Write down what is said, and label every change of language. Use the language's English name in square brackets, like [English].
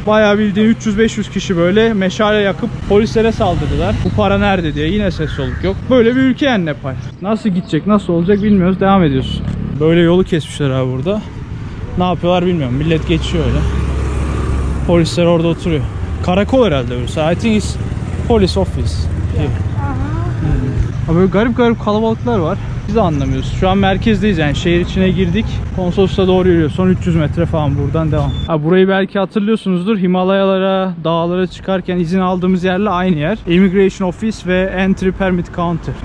[Turkish] Bayağı bildiğin 300-500 kişi böyle meşale yakıp polislere saldırdılar. Bu para nerede diye, yine ses soluk yok. Böyle bir ülke yani Nepal. Nasıl gidecek, nasıl olacak bilmiyoruz, devam ediyoruz. Böyle yolu kesmişler abi burada. Ne yapıyorlar bilmiyorum, millet geçiyor öyle. Polisler orada oturuyor. Karakol herhalde burası. [English] I think it's police office here. [Turkish] Böyle garip kalabalıklar var. Biz de anlamıyoruz. Şu an merkezdeyiz yani, şehir içine girdik. Konsolosluğa doğru yürüyoruz. Son 300 metre falan buradan devam. Burayı belki hatırlıyorsunuzdur. Himalayalara, dağlara çıkarken izin aldığımız yerle aynı yer. Immigration Office ve Entry Permit Counter.